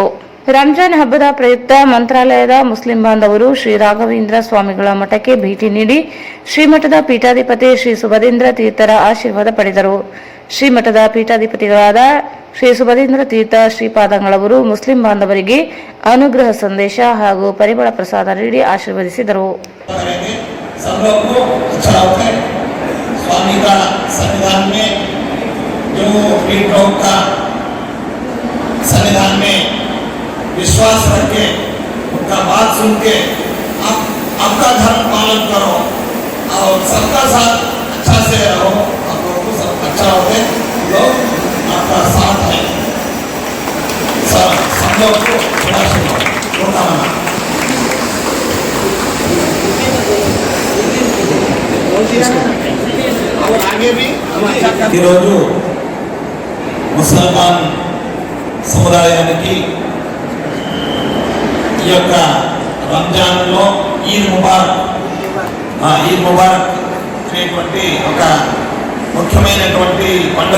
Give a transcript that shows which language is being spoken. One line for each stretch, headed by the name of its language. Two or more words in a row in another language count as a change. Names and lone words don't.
Kannada: ರಂಜಾನ್ ಹಬ್ಬದ ಪ್ರಯುಕ್ತ ಮಂತ್ರಾಲಯದ ಮುಸ್ಲಿಂ ಬಾಂಧವರು ಶ್ರೀ ರಾಘವೇಂದ್ರ ಸ್ವಾಮಿಗಳ ಮಠಕ್ಕೆ ಭೇಟಿ ನೀಡಿ ಶ್ರೀಮಠದ ಪೀಠಾಧಿಪತಿ ಶ್ರೀ ಸುಭದೇಂದ್ರ ತೀರ್ಥರ ಆಶೀರ್ವಾದ ಪಡೆದರು. ಶ್ರೀಮಠದ ಪೀಠಾಧಿಪತಿಗಳಾದ ಶ್ರೀ ಸುಭದೇಂದ್ರ ತೀರ್ಥ ಶ್ರೀಪಾದಂಗಳವರು ಮುಸ್ಲಿಂ ಬಾಂಧವರಿಗೆ ಅನುಗ್ರಹ ಸಂದೇಶ ಹಾಗೂ ಪರಿಮಳ ಪ್ರಸಾದ ನೀಡಿ ಆಶೀರ್ವದಿಸಿದರು.
Hindi: स्वामी का संविधान में जो पीठों का संविधान में विश्वास रख के उनका बात सुन के आपका धर्म पालन करो और सबका साथ अच्छा से रहो, आप लोगों को सब अच्छा होते लोग आपका साथ है. सब लोग को बड़ा शुभकामना.
Telugu: ఈరోజు ముసల్మాన్ సముదాయానికి ఈ యొక్క రంజాన్లో
Arabic: عيد مبارك
Telugu: అనేటువంటి ఒక ముఖ్యమైనటువంటి పండుగ.